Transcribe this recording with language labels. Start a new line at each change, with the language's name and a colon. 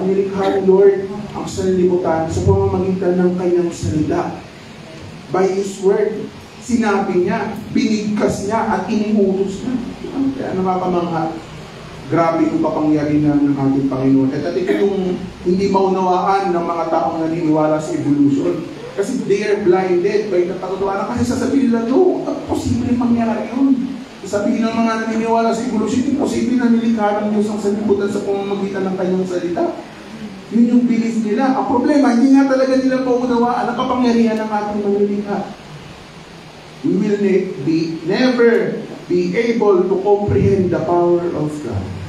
Filipino: Nilikha ni Lord ang sanlibutan sa pamamagitan ng kanyang salita.
English: By His word,
Filipino: sinabi niya, binigkas niya at iniutos niya. Kaya nakakamangha. Grabe yung kapangyarihan ng ating Panginoon. At ito yung hindi maunawaan ng mga taong naniniwala sa evolution.
English: Kasi they are blinded by natatutuan.
Filipino: Kasi sasabihin nila, no, posible mangyari yun. Sabihin ng mga naniniwala sa evolution, posible na nilikha ng Diyos ang sanlibutan sa pamamagitan ng kanyang salita. Yun yung belief nila. Ang problema, hindi nga talaga nila maunawaan ang kapangyarihan ng ating manilikha.
English: We will never be able to comprehend the power of God.